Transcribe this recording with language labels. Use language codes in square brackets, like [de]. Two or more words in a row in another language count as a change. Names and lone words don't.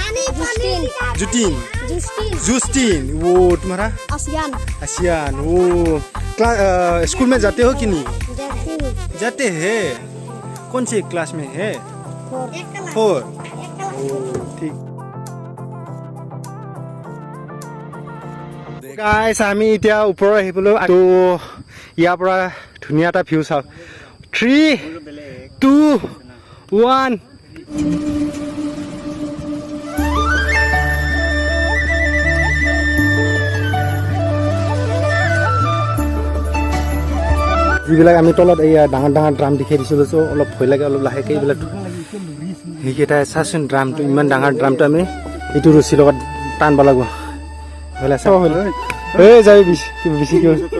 [hi] जुस्टीन वो तुम्हारा आसियान वो स्कूल में जाते हो कि नहीं जाते हैं कौन सी क्लास में है 4 ठीक गाइस [as] আমি এতিয়া ওপৰ আহিবলৈ তো ইয়াৰ পৰা ধুনীয়া এটা ভিউ চাও [hi] 3 2 1 [as] যিবিলাক আমি তলত এই ডাঙৰ ড্ৰাম দেখাই দিছিলোঁ চ' অলপ ভয় লাগে অলপ লাহেকৈ এইবিলাক সেইকেইটা চাচোন ড্ৰামটো ইমান ডাঙৰ ড্ৰামটো আমি এইটো ৰছীৰ লগত টানব লাগিব হ'লে চাব হ'ল এই যাবি বেছি কিয়